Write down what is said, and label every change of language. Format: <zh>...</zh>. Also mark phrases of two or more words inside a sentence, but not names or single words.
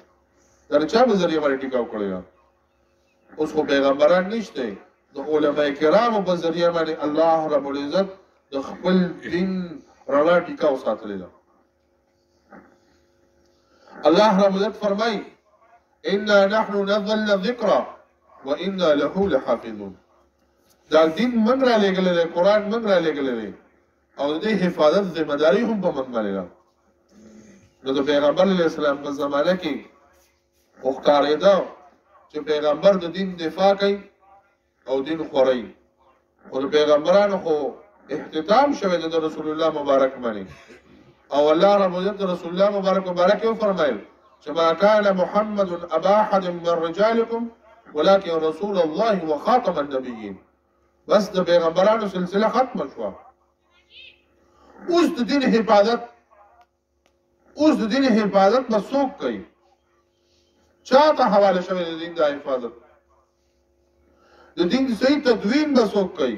<ps>دا د چا په ذریعه باندې ټیکاو کړی ده؟ اوس خو پیغمبران نشته، د علماء کرامو په ذریعه باندې</ps> <ar>الله رب العزت</ar> <ps>د خپل دین رڼا ټیکاو ساتلی ده.</ps> <ar>الله رب العزت فرمایي انا نحن نزلنا الذکر وانا له لحافظون.</ar> <ps>دا دین موږ را لېږلی دی، قرآن موږ را لېږلی دی او د دې حفاظت ذمهداري هم په موږ باندې ده. نو د پیغمبر</ps> <ar>علیه السلام</ar> <ps>په زمانه کې خو ښکارېده چې پیغمبر د دین دفاع کوي او دین خوروي. خو د پیغمبرانو خو احتتام شوی د رسول الله مبارک باندې او</ps> <ar>الله رب العزت</ar> <ps>د رسول الله مبارک یې وفرمایل چې</ps> <ar>ما كان محمد ابا احد من رجالكم ولكن رسول الله وخاتم النبيين.</ar> <ps>بس د پیغمبرانو سلسله ختمه شوه. اوس د دین حفاظت به څوک کوي؟ چا ته حواله شوی د دین د حفاظت؟ د دین صحیح تدوین به څوک کوي؟</ps>